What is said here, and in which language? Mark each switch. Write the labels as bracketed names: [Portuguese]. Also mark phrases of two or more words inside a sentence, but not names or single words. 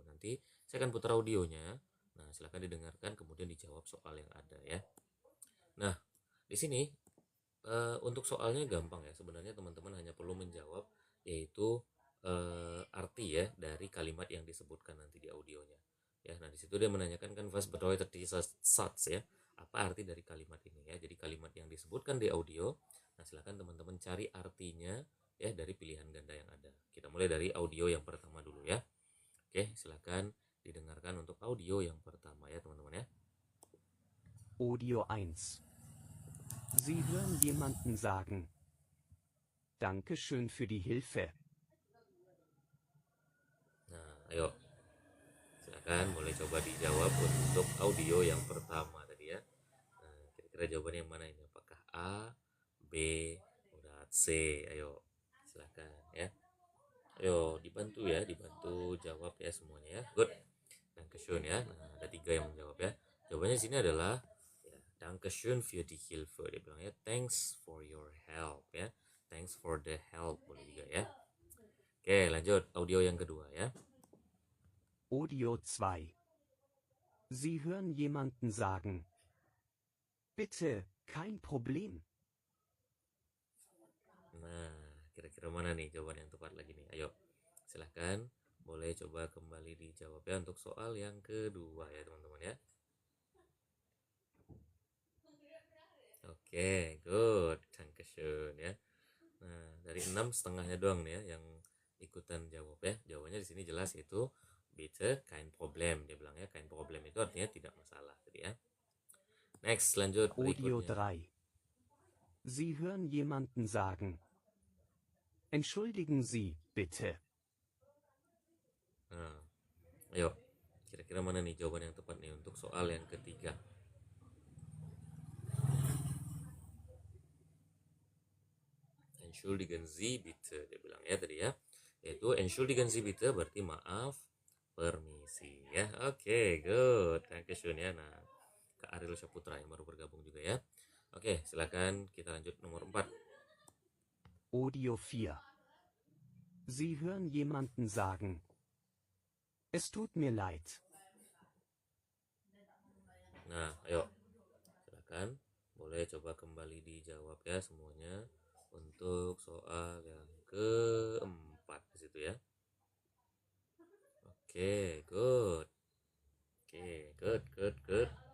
[Indonesian] Nanti saya akan putar audionya. Nah, silahkan didengarkan kemudian dijawab soal yang ada ya. Nah, di sini untuk soalnya gampang ya. Sebenarnya teman-teman hanya perlu menjawab yaitu arti ya dari kalimat yang disebutkan nanti di audionya. Ya, nah di situ dia menanyakan kan [German] was bedeutet dieser Satz [Indonesian] ya. Apa arti dari kalimat ini ya? Jadi kalimat yang disebutkan di audio. Nah, silakan teman-teman cari artinya ya dari pilihan ganda yang ada. Kita mulai dari audio yang pertama dulu ya. Oke, silakan didengarkan untuk audio yang pertama ya, teman-teman ya. Audio 1. [German] Sie hören jemanden sagen: Danke schön für die Hilfe. [Indonesian] Nah, ayo. Silakan boleh coba dijawab untuk audio yang pertama tadi ya. Nah, kira-kira jawabannya yang mana ini? Apakah A, B, udah C? Ayo, silakan ya. Ayo dibantu ya, dibantu jawab ya semuanya ya. Good. Dankeschön ya. Nah, ada 3 yang menjawab ya. Jawabannya di sini adalah ya, [German] Dankeschön für die Hilfe. [Indonesian] Dia bilang ya, [English] thanks for your help ya. Thanks for the help [Indonesian] boleh juga ya. Oke, lanjut audio yang kedua ya. Audio 2. [German] Sie hören jemanden sagen: Bitte, kein Problem. [Indonesian] Nah, kira-kira mana nih jawaban yang tepat lagi nih? Ayo, silahkan boleh coba kembali dijawab ya untuk soal yang kedua ya teman-teman ya. Oke, good. Dankeschön ya. Nah, dari 6 setengahnya doang nih ya yang ikutan jawab ya. Jawabannya di sini jelas itu [German] bitte kein Problem. [Indonesian] Dia bilang ya [German] kein Problem [Indonesian] itu artinya tidak masalah tadi ya. Next, lanjut Audio berikutnya. 3. [German] Sie hören jemanden sagen: Entschuldigen Sie, bitte. [Indonesian] Nah, ayo. Kira-kira mana nih jawaban yang tepat nih untuk soal yang ketiga? [German] Entschuldigen Sie bitte, [Indonesian] dia bilang ya tadi ya. Yaitu [German] Entschuldigen Sie bitte [Indonesian] berarti maaf, permisi ya. Oke, good. Dankeschön ya. Nah, Kak Ariel Saputra yang baru bergabung juga ya. Oke, silakan kita lanjut nomor 4. Audio 4. [German] Sie hören jemanden sagen: Es tut mir leid. [Indonesian] Nah, ayo. Silakan boleh coba kembali dijawab ya semuanya untuk soal yang keempat di situ ya. Oke, good. Oke, good.